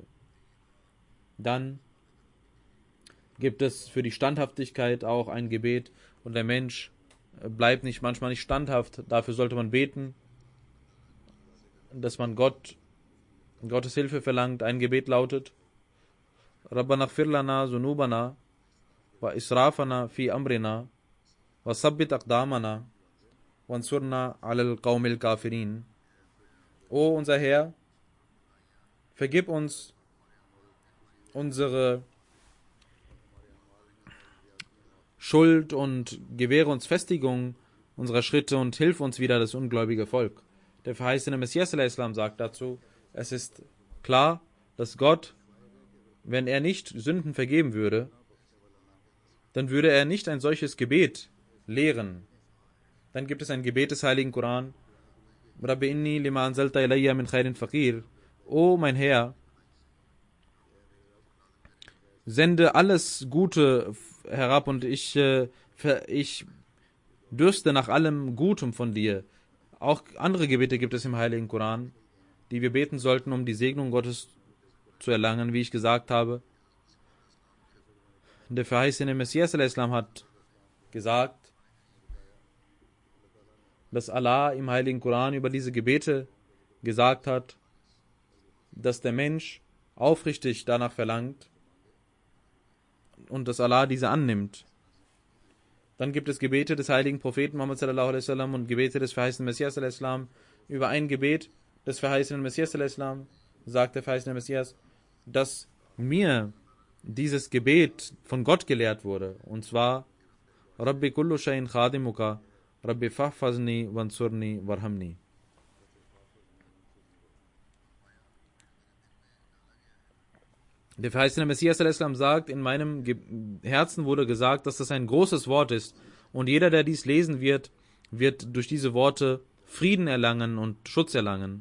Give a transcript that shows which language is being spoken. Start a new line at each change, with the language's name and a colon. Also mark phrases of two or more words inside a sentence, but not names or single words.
German: Dann gibt es für die Standhaftigkeit auch ein Gebet und der Mensch bleibt manchmal nicht standhaft. Dafür sollte man beten, dass man Gottes Hilfe verlangt. Ein Gebet lautet:
Arabic: ربنا اغفر لنا ذنوبنا وإسرافنا في أمرنا وثبت أقدامنا وانصرنا على القوم الكافرين.
German: O unser Herr, vergib uns unsere Schuld und gewähre uns Festigung unserer Schritte und hilf uns wieder das ungläubige Volk. Der verheißene Messias al-Islam sagt dazu, es ist klar, dass Gott, wenn er nicht Sünden vergeben würde, dann würde er nicht ein solches Gebet lehren. Dann gibt es ein Gebet des Heiligen Koran:
Arabic: رب إني لما أنزلت إلي من خير فقير.
German: O mein Herr, sende alles Gute herab und ich dürste nach allem Gutem von dir. Auch andere Gebete gibt es im Heiligen Koran, die wir beten sollten, um die Segnung Gottes zu erlangen, wie ich gesagt habe. Der verheißene Messias al-Islam hat gesagt, dass Allah im Heiligen Koran über diese Gebete gesagt hat, dass der Mensch aufrichtig danach verlangt und dass Allah diese annimmt. Dann gibt es Gebete des heiligen Propheten Muhammad
Arabic: صلى الله عليه وسلم
German: und Gebete des verheißenen Messias al-Islam. Über ein Gebet des verheißenen Messias al-Islam sagt der verheißene Messias, dass mir dieses Gebet von Gott gelehrt wurde. Und zwar,
Arabic: رب كل شيء خادمك رب فاحفظني وانصرني وارحمني.
German: Der verheißene Messias al-Islam sagt, in meinem Herzen wurde gesagt, dass das ein großes Wort ist. Und jeder, der dies lesen wird, wird durch diese Worte Frieden erlangen und Schutz erlangen.